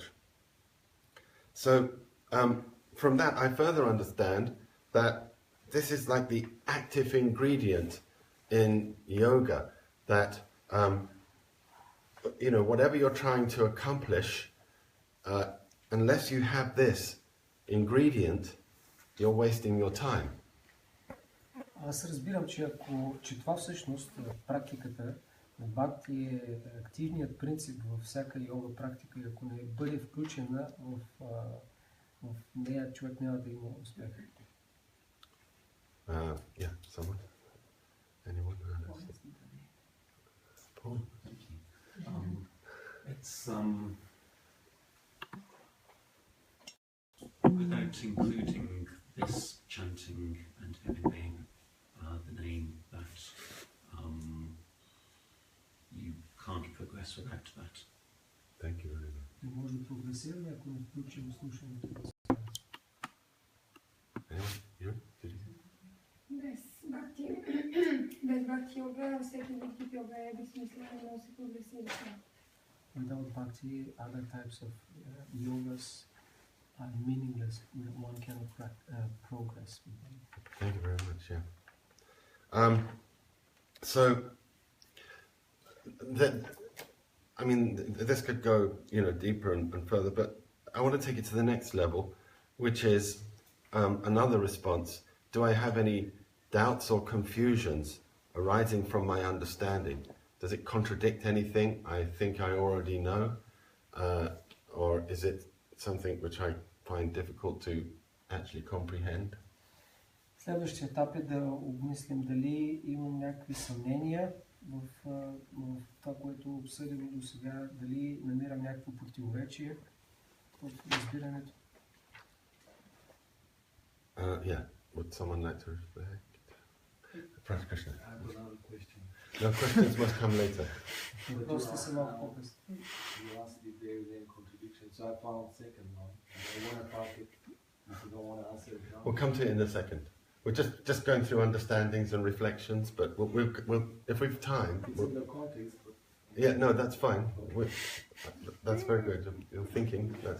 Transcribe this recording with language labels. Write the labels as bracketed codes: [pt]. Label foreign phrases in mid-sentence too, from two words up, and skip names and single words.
[en] So, from that, I further understand that this is like the active ingredient in yoga, that, whatever you're trying to accomplish, unless you have this ingredient, you're wasting your time. [bg] Аз разбирам, че това всъщност практиката на бхакти е активният принцип във всяка йога практика и ако не бъде включена в нея, човек няма да има успех. [en] Yeah, someone? Anyone? Paul? It's without including this chanting and everything, the name that you can't progress without that. Thank you very much. [bg] Не може да прогресираме, ако не включим слушането. Без бхакти йога, всеки вид йога е безсмислен, не може да се прогресира. [en] Without bhakti, other types of yogas are meaningless. One cannot progress with them. Thank you very much, yeah. So, I mean, this could go, deeper and further, but I want to take it to the next level, which is another response. Do I have any doubts or confusions arising from my understanding? Does it contradict anything I think I already know? Or is it something which I find difficult to actually comprehend? [bg] Следващия етап е да обмислим дали имам някакви съмнения в това, което обсъдим до сега, дали намирам някакво противоречие в разбирането. [en] Yeah, would someone like to reflect? Krishna. I have another question. No, questions must come later. [bg] Въпросите са малко по-късно. [en] You asked if there is any contradiction, so I found second one. I want to park it if you don't want to answer it now. We'll come to it in a second. We're just going through understandings and reflections, but we'll if we've time. It's in the context, but Yeah, no, that's fine. That's very good. You're thinking. That's,